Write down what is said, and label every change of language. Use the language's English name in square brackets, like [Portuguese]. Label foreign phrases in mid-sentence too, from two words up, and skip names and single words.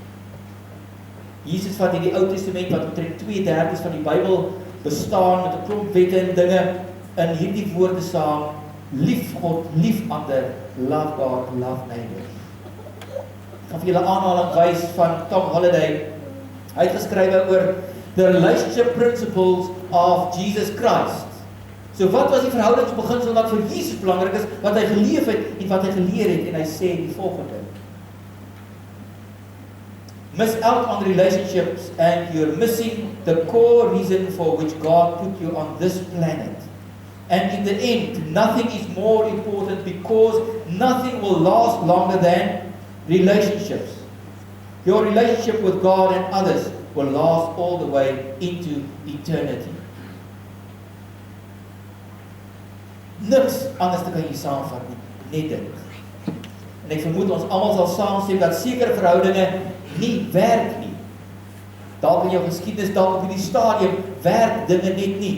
[Afrikaans] Jesus vat in die Ou Testament wat omtrent 2/3 van die Bybel bestaan met 'n klomp wette en dinge in hierdie woorde saam: lief God, lief ander, [English] love God, love neighbor. [Afrikaans] Ek gaan vir julle aanhaling wys van Tom Holliday. Hy het geskrywe oor [English] the relationship principles of Jesus Christ. [Afrikaans] So wat was die verhoudingsbeginsel wat vir Jesus belangrik is, wat hy geleef het en wat hy geleer het, en hy sê die volgende: [English] miss out on relationships and you're missing the core reason for which God put you on this planet. And in the end, nothing is more important because nothing will last longer than relationships. Your relationship with God and others will last all the way into eternity. [Afrikaans] Niks anders te kan jy saamvat nie, net dit. En ek vermoed ons almal sal saamstem dat sekere verhoudinge nie werk nie. Dalk in jou geskiedenis, dalk op hierdie stadium, werk dinge net nie.